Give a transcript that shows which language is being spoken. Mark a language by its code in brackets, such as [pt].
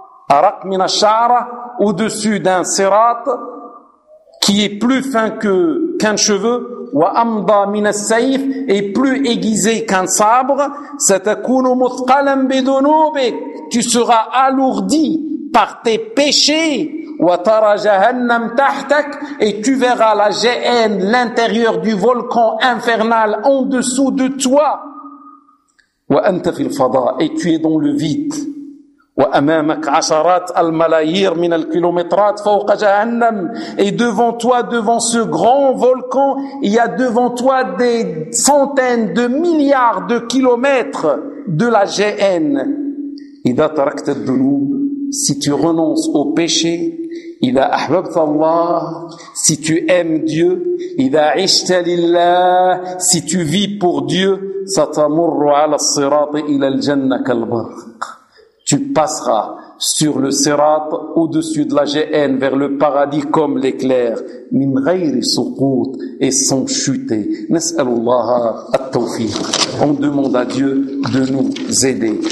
[ar] Araq min ash-sha'ra, [fr] au-dessus d'un sirat qui est plus fin qu'un cheveu, [ar] wa amda min as-sayf, [fr] est plus aiguisé qu'un sabre, [ar] satakunu muthqalan bidunubik, [fr] tu seras alourdi par tes péchés, [ar] wa tara jahannam tahtak, [fr] et tu verras la GN, l'intérieur du volcan infernal en dessous de toi, [ar] wa anta fil fada, [fr] et tu es dans le vide. [ar] وأمامك عشرات الملايير من الكيلومترات فوق جهنم. [fr] Et devant toi, devant ce grand volcan, il y a devant toi des centaines de milliards de kilomètres de la GN. [ar] إذا تركت الذنوب, [fr] si tu renonces au péché, [ar] إذا أحببت الله, [fr] si tu aimes Dieu, [ar] إذا عشت لله, [fr] si tu vis pour Dieu, [ar] ستمر على الصراط إلى الجنة كالبرق. [fr] Tu passeras sur le sirat au-dessus de la GN vers le paradis comme l'éclair. [ar] Min ghayri suqut, [fr] et sans chuter. [ar] Nas'alullah at-tawfiq. [fr] On demande à Dieu de nous aider.